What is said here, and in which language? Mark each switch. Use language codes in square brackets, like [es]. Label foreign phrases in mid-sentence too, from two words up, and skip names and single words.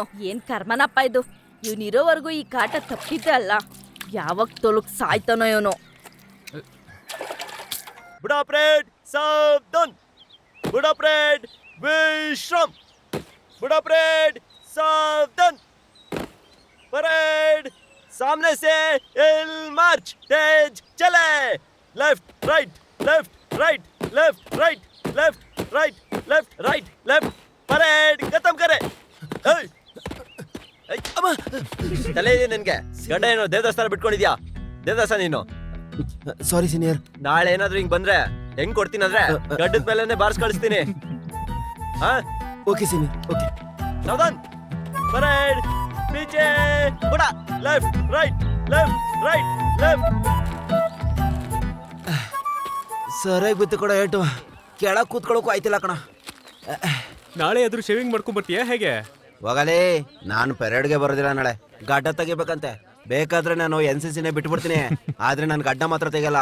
[kn] ಏನ್ ಕರ್ಮನಪ್ಪ ಇದು. ಇವ್ನಿರೋವರೆಗೂ ಈ ಕಾಟ ತಪ್ಪಿದ್ದೆ ಅಲ್ಲ. ಯಾವಾಗ ತೊಲಗ್ ಸಾಯ್ತಾನೋ ಇವನು. [hi] बुड्ढा परेड सावधान, बुड्ढा परेड विश्राम, बुड्ढा परेड सावधान, परेड सामने से इल मार्च, तेज चले, [en] left right left right left right left right left right left, [hi] परेड खत्म करे. [kn] ತಲೆ ಇದೆ ನಿನ್ಗೆ? ಗಡ್ಡ ಏನೋ ದೇವಸ್ಥಾನ ಬಿಟ್ಕೊಂಡಿದ್ಯಾ? ದೇವಸ್ಥಾನ ನೀನು? [en] sorry senior. [kn] ನಾಳೆ ಏನಾದ್ರೂ ಹಿಂಗ್ ಬಂದ್ರೆ ಹೆಂಗ್ ಕೊಡ್ತೀನಿ ಅಂದ್ರೆ ಗಡ್ಡದ ಮೇಲೆನೆ ಬಾರ್ಸ್ ಕಳಿಸ್ತೀನಿ. ಹಾ, [en] OK senior, OK. [hi] सावधान, परेड पीछे बुड़ा, [en] left right left. [kn] ಸರಿಯಾಗಿ ಬಿತ್ತು ಕೂಡ ಏಟು. ಕೆಳಗೆ ಕೂತ್ಕೊಳ್ಳೋಕು ಆಯ್ತಿಲ್ಲ ಕಣ. ನಾಳೆ ಆದ್ರೂ ಶೇವಿಂಗ್ ಮಾಡ್ಕೊಂಡ್ ಬರ್ತೀಯಾ ಹೇಗೆ? ಹೋಗಲೇ, ನಾನು ಪೆರೇಡ್ಗೆ ಬರೋದಿಲ್ಲ ನಾಳೆ. ಗಡ್ಡ ತೆಗಿಬೇಕಂತೆ. ಬೇಕಾದ್ರೆ ನಾನು NCCನೇ ಬಿಟ್ಬಿಡ್ತೀನಿ. ಆದ್ರೆ ನಾನು ಗಡ್ಡ ಮಾತ್ರ ತೆಗಿಯಲ್ಲ.